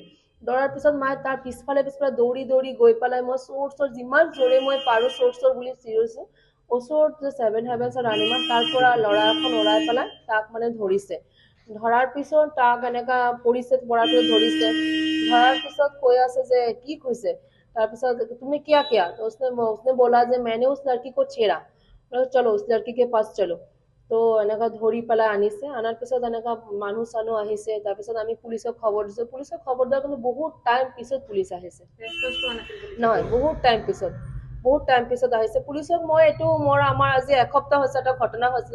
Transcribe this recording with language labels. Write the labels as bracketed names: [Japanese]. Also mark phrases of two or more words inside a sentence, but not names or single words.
[Assamese] দৌৰাৰ পিছত মই তাৰ পিছফালে দৌৰি গৈ পেলাই মই চোৰ যিমান জোৰে মই পাৰোঁ চোৰ বুলি চিঞৰিছোঁ। ওচৰত যে 7 হেভেন্সৰ ৰাণীমান তাৰ পৰা ল'ৰা এখন ওলাই পেলাই তাক মানে ধৰিছে। ধৰাৰ পিছত তাক এনেকা পৰাৰ পিছত ধৰিছে। ধৰাৰ পিছত কৈ আছে যে কি কৈছে। তাৰপিছত তুমি কিয়া [Hindi] तो उसने बोला [Assamese] যে [Hindi] मैंने उस लड़की को छेड़ा। चलो उस लड़की के पास चलो। [Assamese] তো এনেকা ধৰি পেলাই আনিছে। আনাৰ পিছত এনেকা মানুহ চানুহ আহিছে। তাৰপিছত আমি পুলিচক খবৰ দিছোঁ। পুলিচক খবৰ দিয়াৰ কিন্তু বহুত টাইম পিছত পুলিচ আহিছে। নহয়, বহুত টাইম পিছত আহিছে। পুলিচক মই এইটো আমাৰ আজি এসপ্তাহ হৈছে এটা ঘটনা হৈছিলে।